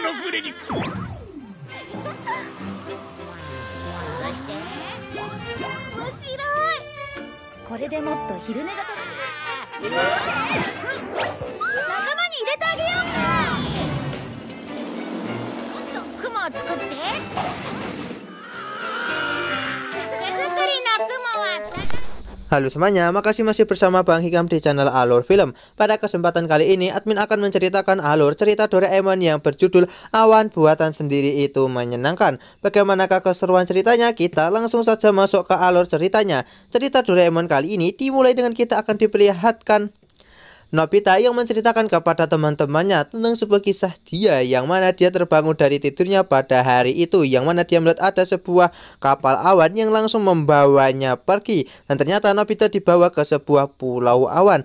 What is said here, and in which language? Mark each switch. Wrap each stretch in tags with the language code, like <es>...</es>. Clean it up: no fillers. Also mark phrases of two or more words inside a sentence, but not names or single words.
<ja>これでもっと昼寝が楽しめる。仲間に入れてあげようか。もっと雲を作って。手作りの雲は</ja> <id>Halo semuanya, makasih masih bersama Bang Hikam di channel Alur Film. Pada kesempatan kali ini, admin akan menceritakan alur cerita Doraemon yang berjudul Awan Buatan Sendiri Itu Menyenangkan. Bagaimanakah keseruan ceritanya? Kita langsung saja masuk ke alur ceritanya. Cerita Doraemon kali ini dimulai dengan kita akan diperlihatkan Nobita yang menceritakan kepada teman-temannya tentang sebuah kisah dia yang mana dia terbangun dari tidurnya pada hari itu, yang mana dia melihat ada sebuah kapal awan yang langsung membawanya pergi, dan ternyata Nobita dibawa ke sebuah pulau awan.</id>